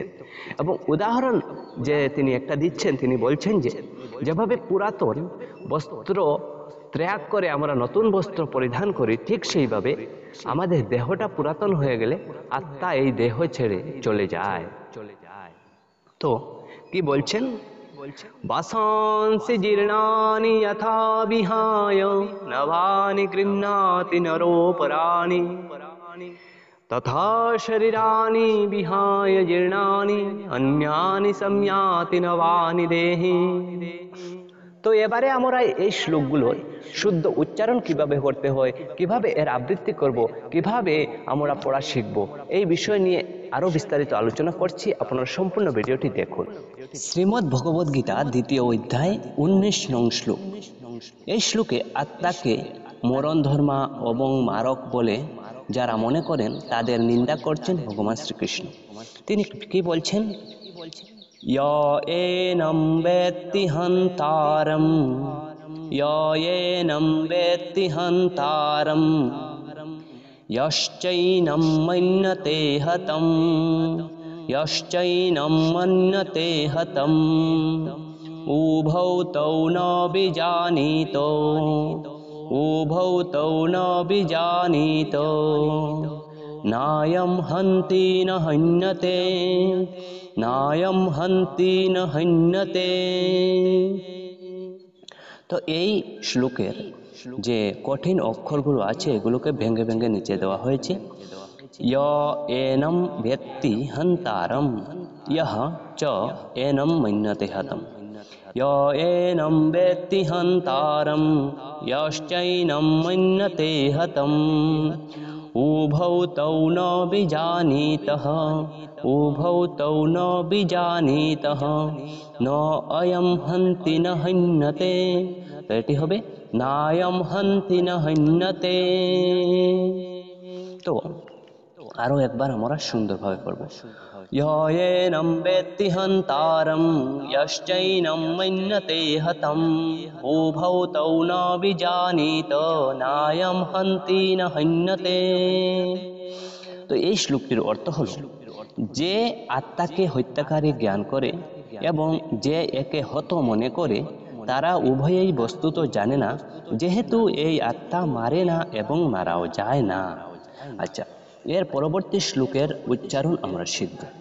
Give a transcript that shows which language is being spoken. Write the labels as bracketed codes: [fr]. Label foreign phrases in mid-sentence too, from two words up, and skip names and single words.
[bn] এবং উদাহরণ যে তিনি একটা দিচ্ছেন, তিনি বলছেন যে যেভাবে পুরাতন বস্ত্র ত্যাগ করে আমরা নতুন বস্ত্র পরিধান করি, ঠিক সেইভাবে আমাদের দেহটা পুরাতন হয়ে গেলে আত্মা এই দেহ ছেড়ে চলে যায়। তো কি বলছেন? [sa] বাসাংসি জীর্ণানি যথা বিহায় নবানি গৃহ্ণাতি নরোপরাণি তথা শরীরাণি বিহায় জীর্ণানি অন্যানি সংয়াতি নবানি দেহি। [bn] তো এবারে আমরা এই শ্লোকগুলোর শুদ্ধ উচ্চারণ কিভাবে করতে হয়, কিভাবে এর আবৃত্তি করব, কিভাবে আমরা পড়া শিখব, এই বিষয় নিয়ে আরো বিস্তারিত আলোচনা করছি। আপনারা সম্পূর্ণ ভিডিওটি দেখুন। শ্রীমদ্ ভগবদ গীতা দ্বিতীয় অধ্যায় 19 নং শ্লোক। এই শ্লোকে আত্মাকে মরণ ধর্মা এবং মারক বলে যারা মনে করেন, তাদের নিন্দা করছেন ভগবান শ্রীকৃষ্ণ। তিনি কি বলছেন? [sa] এনম বেত্তি হন্তারম এনম বেত্তি হন্তারম যশ্চৈনম মন্যতে হতম যশ্চৈনম মন্যতে হতম উভৌ তৌ ন বিজানীতো উভৌ তৌ ন বিজানীতো নায়ম হন্তি ন হন্যতে নায়ম হন্তি ন হন্যতে। [bn] তো এই শ্লোকের যে কঠিন অক্ষরগুলো আছে, এগুলোকে ভেঙে ভেঙে নিচে দেওয়া হয়েছে। [sa] এনম ব্যক্তি হন্তারম ইহ চ এনম মন্যতে হতম এনম ব্যক্তি হন্তারম যশ্চৈনম মন্যতে হতম উভৌ তৌ ন বিজানীতঃ উভৌ তৌ ন বিজানীতঃ ন অয়ম হন্তি ন হন্যতে। [bn] তো এটি হবে [sa] নায়ম হন্তি ন হন্যতে। [bn] তো আরো একবার আমরা সুন্দরভাবে পড়ব। [sa] येनं वेत्ति हन्तारं यश्चैनं मन्यते हतम् उभौ तौ न विजानीत नायं हन्ति न हन्यते। [bn] তো এই শ্লোকটির অর্থ হলো, যে আত্মাকে হত্যাকারী জ্ঞান করে এবং যে একে হত মনে করে তারা উভয়েই বস্তুত জানে না, যেহেতু এই আত্মা মারে না এবং মারাও যায় না। আচ্ছা, এর পরবর্তী শ্লোকের উচ্চারণ আমরা শিখব।